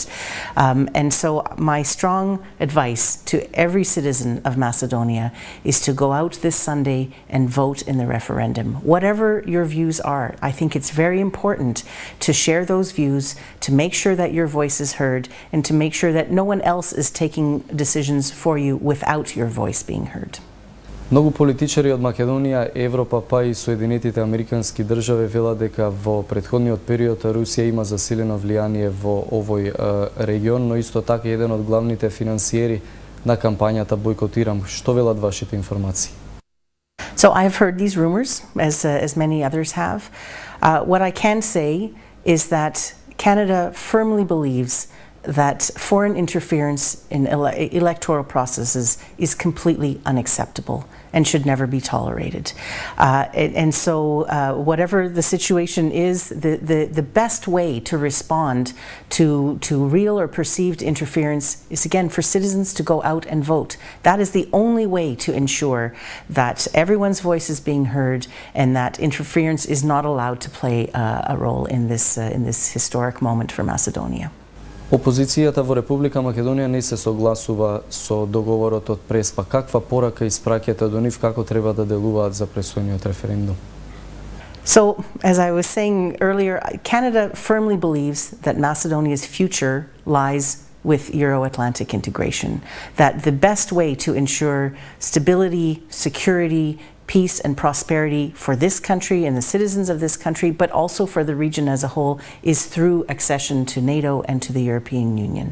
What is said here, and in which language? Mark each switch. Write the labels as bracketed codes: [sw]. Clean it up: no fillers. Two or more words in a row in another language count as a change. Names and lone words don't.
[en] And so my strong advice to every citizen of Macedonia is to go out this Sunday and vote in the referendum. Whatever your views are, I think it's very important to share those views, to make sure that your voice is heard, and to make sure that no one else is taking decisions for you without your voice being heard. [mk] Многу политичари од Македонија, Европа, па и Соединетите Американски држави велат дека во претходниот период Русија има засилено влијание во овој регион, но исто така еден од главните финансиери на кампањата бойкотирам. Што велат вашите информации? [en] So I have heard these rumors, as many others have. What I can say is that Canada firmly believes that foreign interference in electoral processes is completely unacceptable and should never be tolerated. And so whatever the situation is, the best way to respond to real or perceived interference is, again, for citizens to go out and vote. That is the only way to ensure that everyone's voice is being heard and that interference is not allowed to play a role in this historic moment for Macedonia. [mk] Опозицијата во Република Македонија не се согласува со договорот од Преспа. Каква порака испраќате до нив, како треба да делуваат за предстојниот референдум? [en] So, as I was saying earlier, Canada firmly believes that Macedonia's future lies with Euro-Atlantic integration, that the best way to ensure stability, security, peace and prosperity for this country and the citizens of this country, but also for the region as a whole, is through accession to NATO and to the European Union.